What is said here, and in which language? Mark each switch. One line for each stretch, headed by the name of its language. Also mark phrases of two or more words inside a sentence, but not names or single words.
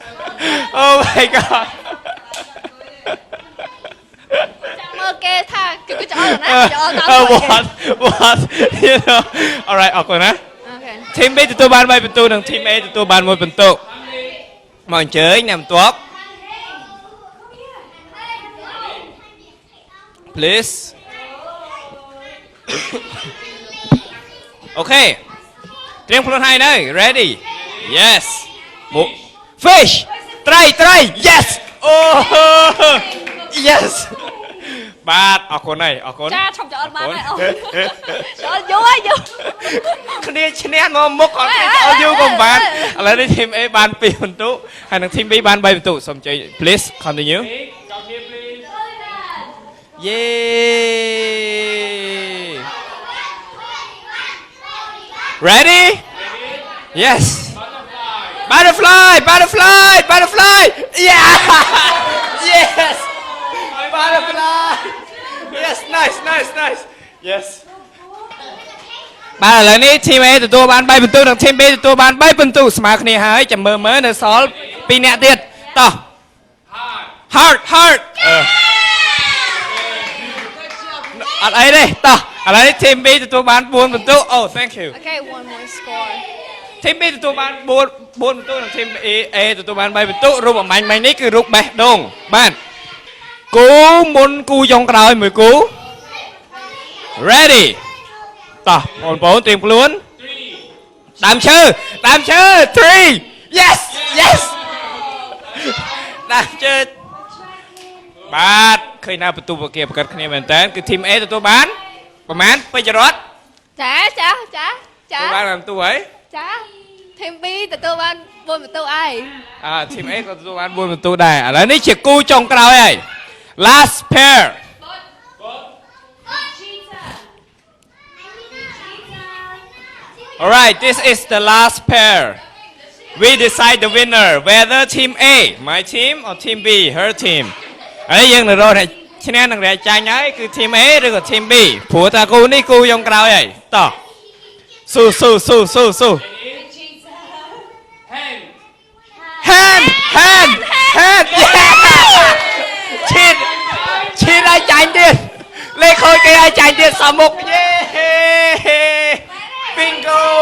Khmer: មើលគេថាគឺចោលណាចោលតាម
English: what you know alright
Khmer: អរគុណណា
English: Okay.
Khmer: team B ទទួលបាន3ពិន្ទុនិង team A ទទួលបាន1ពិន្ទុមកអញ្ជើញអ្នកបន្ទាប់
English: please okay
Khmer: ត្រៀមខ្លួនហើយនៅ
English: ready yes fish
Khmer: ត្រី
English: yes oh yes
Khmer: បាទអរគុណហើយអរគុណ ចាឈប់ចោលបានហើយអូចោលយូរហើយយូរ គ្នាឈ្នះមកមុខគាត់អត់យូរក៏មិនបានឥឡូវនេះ team A បាន2បន្ទុកហើយនឹង team B បាន3បន្ទុកសូមជ័យ
English: please continue Come here, please. Yay! Ready? Yes. Butterfly, butterfly, butterfly. Yeah. Yes. Butterfly. Yes, nice, nice, nice. Yes.
Khmer: បាទឥឡូវនេះ team A ទទួលបាន3បន្ទុកនិង team B ទទួលបាន3បន្ទុកស្មើគ្នាហើយចាំមើលនៅសល់2នាក់ទៀតតោះ
English: Heart, heart.
Khmer: អត់អីទេតោះឥឡូវនេះ team B ទទួលបាន4បន្ទុកអូ
English: thank you Okay one more score
Khmer: team B ទទួលបាន4បន្ទុកនិង team A ទទួលបាន3បន្ទុករូបអំបញ្ញមិញនេះគឺរូបបេះដូងបាទគូមុនគូចុងក្រោយមួយគូ ready តោះបងប្អូនត្រៀមខ្លួនដើមឈើ3
English: yes yes
Khmer: ដើមឈើបាទឃើញណាបន្ទុកគេប្រកាសគ្នាមែនតើគឺ team A ទទួលបានប្រហែលពេជ្ររត់ ចា ទទួលបានបន្ទុកហើយ ចា team B ទទួលបាន4បន្ទុកហើយ team A ក៏ទទួលបាន4បន្ទុកដែរឥឡូវនេះជាគូចុងក្រោយហើយ
English: last pair alright this is the last pair we decide the winner whether team A my team or team B her team
Khmer: ហើយយើងនឹងរកឈ្នះនឹងរាចាញ់ហើយគឺ team A ឬក៏ team B ព្រោះតាគូនេះគូចុងក្រោយហើយតោះស៊ូ handឈីឲ្យចាញ់ទៀតលេខខូចគេឲ្យចាញ់ទៀតសំមុខយេ bingo